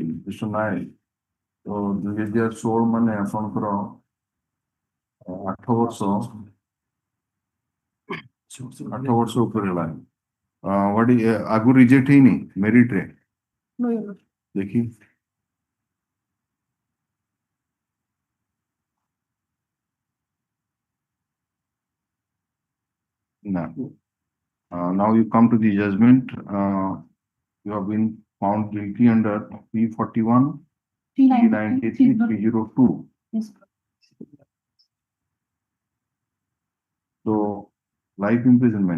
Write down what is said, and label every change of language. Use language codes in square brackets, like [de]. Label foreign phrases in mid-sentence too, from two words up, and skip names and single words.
[or] Mr. Naik. So, 2016 ମାନେ ଆପଣଙ୍କର 8 ବର୍ଷ ଉପରେ ହେଲାଣି. [en] What is [or] ଆଗରୁ ରିଜେକ୍ଟ ହେଇନି ମେରିଟ ରେ [en] No, you're not. [or] ଦେଖି ନା. [en] Now you come to the judgment. You have been found guilty under P41, 393, 302. Yes. So, life imprisonment.